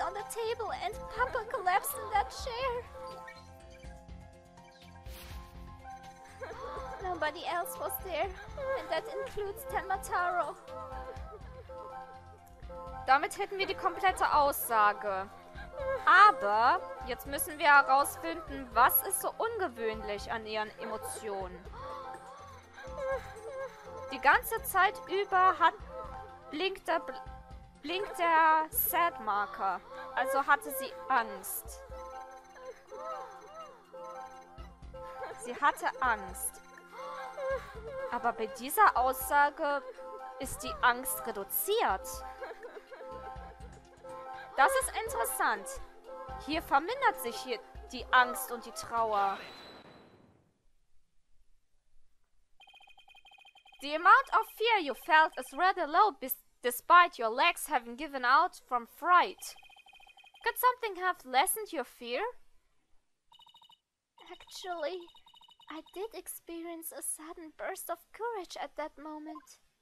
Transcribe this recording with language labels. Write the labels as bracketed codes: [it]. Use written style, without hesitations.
[en] table and Papa collapsed in that chair. Nobody else was there, and that includes Temataro. [de] Damit hätten wir die komplette Aussage. Aber jetzt müssen wir herausfinden, was ist so ungewöhnlich an ihren Emotionen. Die ganze Zeit über blinkt der Sad-Marker. Also hatte sie Angst. Sie hatte Angst. Aber bei dieser Aussage ist die Angst reduziert. Das ist interessant. Hier vermindert sich hier die Angst und die Trauer. [en] The amount of fear you felt is rather low despite your legs having given out from fright. Could something have lessened your fear? Actually, I did experience a sudden burst of courage at that moment.